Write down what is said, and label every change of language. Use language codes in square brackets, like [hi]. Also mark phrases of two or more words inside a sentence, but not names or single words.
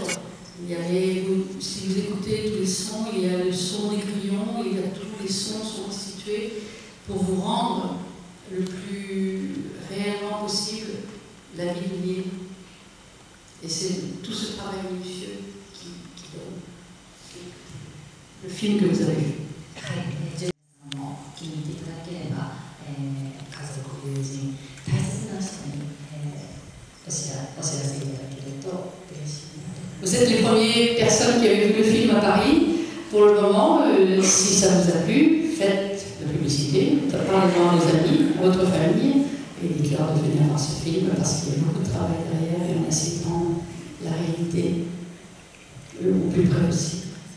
[fr] Il y avait, si vous écoutez tous les sons, il y a le son des grillons, il y a tous les sons sont constitués pour vous rendre le plus réellement possible la vie de l'île. Et c'est tout ce travail minutieux qui donne le film que vous avez vu. [ja] 気に入っていただければ、家族、友人、大切な人に、お知らせいただけると嬉しいなと。 [fr] Vous êtes les premières personnes qui avaient vu le film à Paris. Pour le moment, si ça vous a plu, faites la publicité, parlez-en à vos amis, à votre famille, et dites-leur de venir voir ce film parce qu'il y a beaucoup de travail derrière et on essaie de rendre la réalité au plus près aussi.